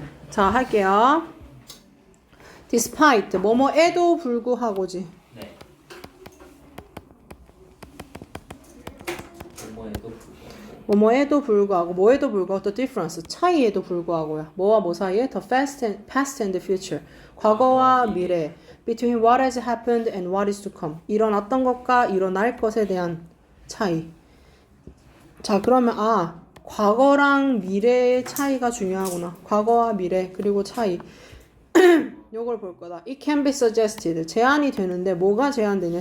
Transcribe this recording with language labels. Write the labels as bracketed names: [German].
[Korean] 자, 할게요. despite, 뭐뭐에도 불구하고지. 네. 뭐에도 불구하고. 뭐뭐에도 불구하고, 뭐에도 불구하고, [English] the difference, [Korean] 차이에도 불구하고요. 뭐와 뭐 사이에? [English] the past and the future. [Korean] 과거와 미래. [English] between what has happened and what is to come. [Korean] 일어났던 것과 일어날 것에 대한 차이. 자, 그러면 과거랑 미래의 차이가 중요하구나. 과거와 미래 그리고 차이. 요걸 볼 거다. [English] It can be suggested. [Korean] 제안이 되는데 뭐가 제안되냐?